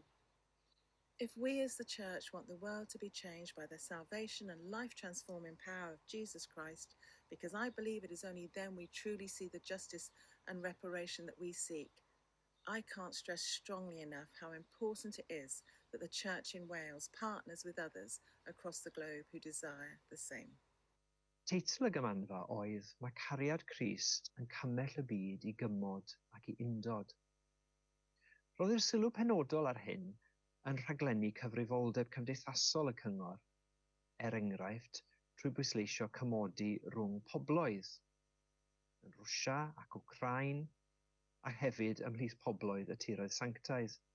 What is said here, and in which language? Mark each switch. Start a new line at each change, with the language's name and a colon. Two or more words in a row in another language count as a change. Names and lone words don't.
English: If we as the Church want the world to be changed by the salvation and life-transforming power of Jesus Christ, because I believe it is only then we truly see the justice and reparation that we seek, I can't stress strongly enough how important it is that the Church in Wales partners with others across the globe who desire the same.
Welsh: Teitl y gymanfa oedd Mae Cariad Crist yn cymell y byd I gymod ac I undod. Roddir sylw penodol ar hyn yn rhaglenni cyfrifoldeb cymdeithasol y cyngor, enghraifft trwy bwysleisio cymodi rhwng pobloedd, yn Rwsia ac Wcrain, a hefyd ymhlith pobloedd y tiroedd sanctaidd.